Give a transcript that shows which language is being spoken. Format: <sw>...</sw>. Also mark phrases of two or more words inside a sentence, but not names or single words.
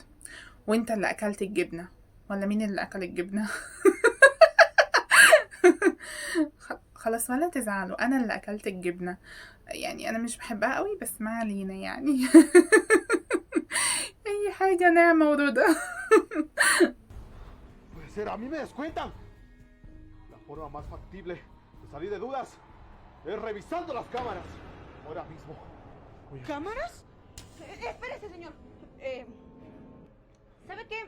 <ar>وانت اللي اكلت الجبنة. ولا مين اللي اكل الجبنة؟ خلاص ولا تزعلوا، انا اللي اكلت الجبنة. يعني انا مش بحبها قوي بس ما علينا يعني. اي حاجة نعمة ورضا.</ar> <es>Puede ser, a mí me descuentan. La forma más factible de salir de dudas es revisando las cámaras. Ahora mismo. Voy a... ¿Cámaras? Espérese, señor. Eh, ¿Sabe qué?</es>